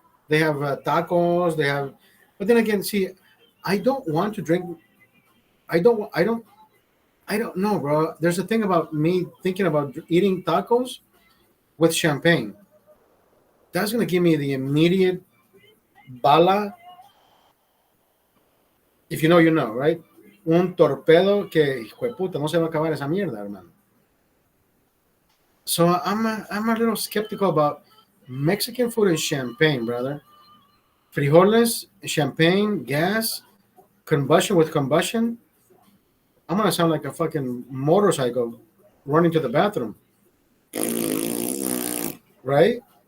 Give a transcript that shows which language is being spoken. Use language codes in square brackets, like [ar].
[en] They have tacos. They have, but then again, see, I don't want to drink. I don't. I don't. I don't know, bro. There's a thing about me thinking about eating tacos with champagne. That's gonna give me the immediate bala. If you know, you know, right? [es] Un torpedo que, hijo de puta, no se va a acabar esa mierda, hermano. [en] So I'm a little skeptical about Mexican food and champagne, brother. Frijoles, champagne, gas, combustion with combustion. I'm gonna sound like a fucking motorcycle running to the bathroom, right?